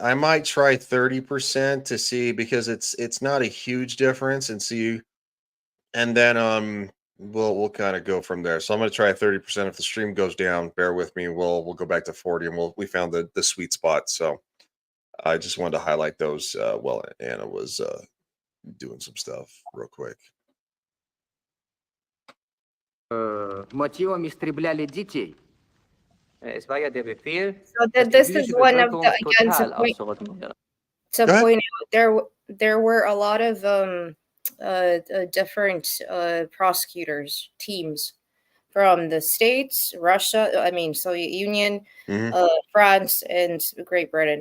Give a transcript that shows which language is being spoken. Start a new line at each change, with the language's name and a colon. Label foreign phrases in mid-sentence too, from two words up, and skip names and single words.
English: I might try 30% to see, because it's not a huge difference, and see, and then we'll kind of go from there. So I'm going to try 30%. If the stream goes down, bear with me. We'll go back to 40, and we found the sweet spot. So I just wanted to highlight those while Anna was doing some stuff real quick.
Russian: Мотивом истребляли детей.
German: Es war ja der Befehl.
English: So this is one of the, again, to point out, there were a lot of different prosecutors teams from the States, Russia, Soviet Union, France, and Great Britain.